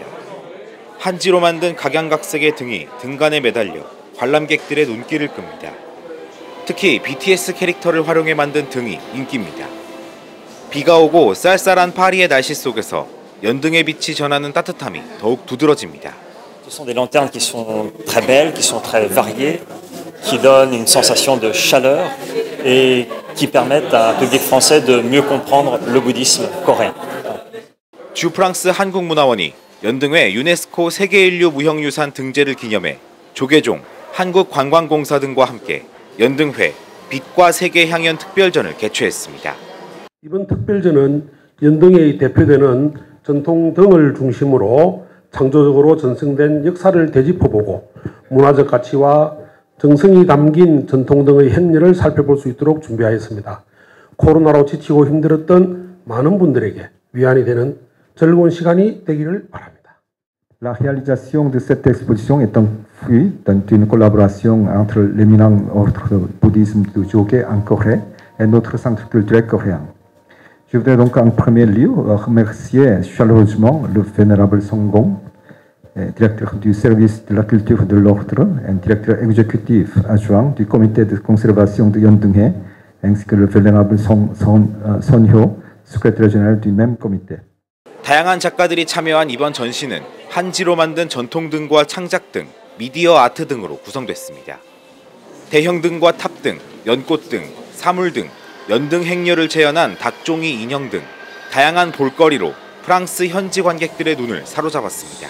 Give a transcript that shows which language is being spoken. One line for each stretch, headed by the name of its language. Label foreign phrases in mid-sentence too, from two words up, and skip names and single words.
Korean: 한지로 만든 각양각색의 등이 등간에 매달려 관람객들의 눈길을 끕니다. 특히 BTS 캐릭터를 활용해 만든 등이 인기입니다. 비가 오고 쌀쌀한 파리의 날씨 속에서 연등의 빛이 전하는 따뜻함이 더욱 두드러집니다.
French: Ce sont des lanternes qui sont très belles, qui sont très variées, qui donnent une sensation de chaleur et qui permettent à un public français de mieux comprendre le bouddhisme coréen.
Korean: 주 프랑스 한국문화원이 연등회 유네스코 세계인류 무형유산 등재를 기념해 조계종, 한국관광공사 등과 함께 연등회 빛과 세계향연 특별전을 개최했습니다. 이번 특별전은 연등회의 대표되는 전통 등을 중심으로 창조적으로 전승된 역사를 되짚어보고 문화적 가치와 정성이 담긴 전통 등의 행렬을 살펴볼 수 있도록 준비하였습니다. 코로나로 지치고 힘들었던 많은 분들에게 위안이 되는 즐거운 시간이 되기를 바랍니다.
French: La réalisation de cette exposition est un fruit d'une collaboration entre l'éminent ordre de bouddhisme du Jogé en Corée et notre centre culturel coréen. Je voudrais donc en premier lieu remercier chaleureusement le vénérable Song Gong, directeur du service de la culture de l'ordre et directeur exécutif adjoint du comité de conservation de Yeondeunghae, ainsi que le vénérable Son Hyo, secrétaire général du même comité.
Korean: 다양한 작가들이 참여한 이번 전시는 한지로 만든 전통등과 창작등, 미디어 아트 등으로 구성됐습니다. 대형등과 탑등, 연꽃등, 사물등, 연등 행렬을 재현한 닭종이 인형 등 다양한 볼거리로 프랑스 현지 관객들의 눈을 사로잡았습니다.